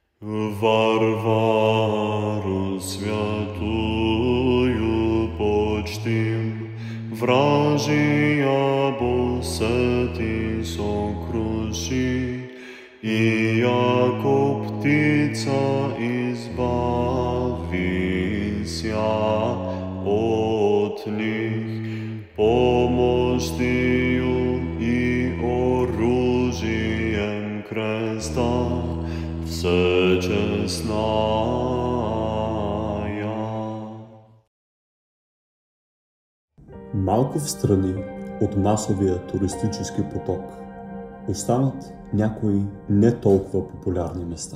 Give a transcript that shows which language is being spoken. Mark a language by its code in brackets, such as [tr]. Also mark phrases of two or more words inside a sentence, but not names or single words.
[cu] Варвару святую почтим, вражия се ти сокруши, и яко птица избавися от них, помощью и оружием креста всечестная. [bg] Малко встрани от масовия туристически поток останат някои не толкова популярни места.